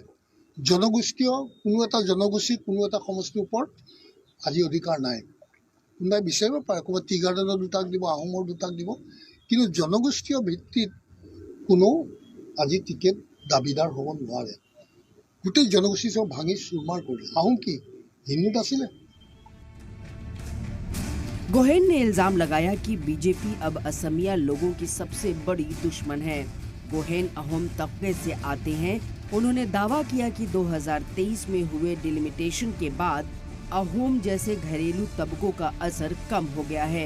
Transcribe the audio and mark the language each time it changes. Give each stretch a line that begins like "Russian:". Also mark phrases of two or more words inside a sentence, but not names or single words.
Assamese: জনগোষ্ঠীয় কোনো এটা জনগোষ্ঠী কোনো এটা সমষ্টিৰ ওপৰত আজি অধিকাৰ নাই। কোনোবাই বিচাৰিব পাৰে ক'ৰবাত
English: tea garden
Assamese: দুটাক দিব, আহোমৰ দুটাক দিব, কিন্তু জনগোষ্ঠীয় ভিত্তিত কোনো আজি টিকেট দাবীদাৰ হ'ব নোৱাৰে। গোটেই জনগোষ্ঠী সব ভাঙি চুৰমাৰ কৰিলে। আহোম কি হিন্দুত আছিলে?
Hindi: गोहेन ने इल्जाम लगाया कि बीजेपी अब असमिया लोगों की सबसे बड़ी दुश्मन है। गोहेन अहोम तबके से आते हैं। उन्होंने दावा किया कि 2023 में हुए डिलिमिटेशन के बाद अहोम जैसे घरेलू तबकों का असर कम हो गया है।